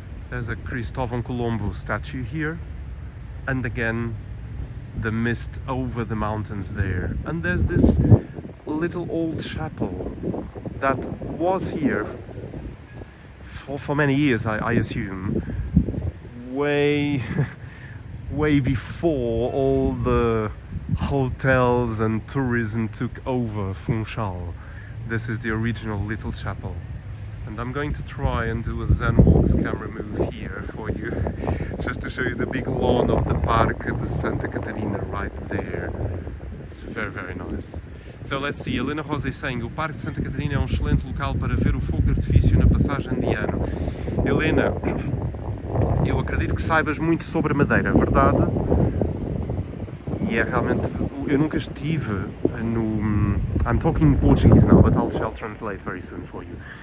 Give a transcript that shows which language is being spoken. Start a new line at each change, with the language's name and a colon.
English: There's a Cristóvão Colombo statue here, and again the mist over the mountains there, and there's this little old chapel that was here for many years, I assume, way before all the hotels and tourism took over Funchal. This is the original little chapel, and I'm going to try and do a Zenwalks camera move here for you, just to show you the big lawn of the Parque de Santa Catarina right there. It's very, very nice. So let's see.
Portuguese: Helena Rosa e
English: saying,
Portuguese: o Parque de Santa Catarina é excelente local para ver o fogo de artifício na passagem de ano. Helena, eu acredito que saibas muito sobre a Madeira, verdade? E é realmente, eu nunca estive no...
English: I'm talking Portuguese now, but I'll translate very soon for you.